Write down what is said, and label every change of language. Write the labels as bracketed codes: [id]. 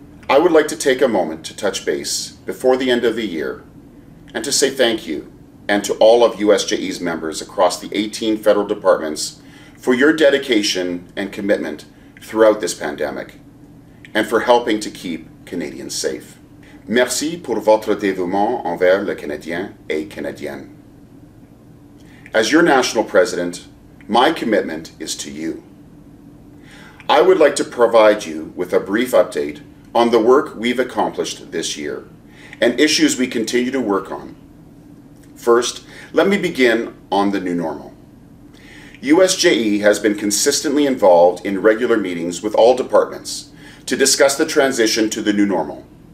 [en] I would like to take a moment to touch base before the end of the year and to say thank you and to all of USJE's members across the 18 federal departments for your dedication and commitment throughout this pandemic and for helping to keep Canadians safe. [fr] Merci pour votre dévouement envers le Canadien et Canadienne. [en] As your national president, my commitment is to you. I would like to provide you with a brief update on the work we've accomplished this year and issues we continue to work on. First, let me begin on the new normal. USJE has been consistently involved in regular meetings with all departments to discuss the transition to the new normal.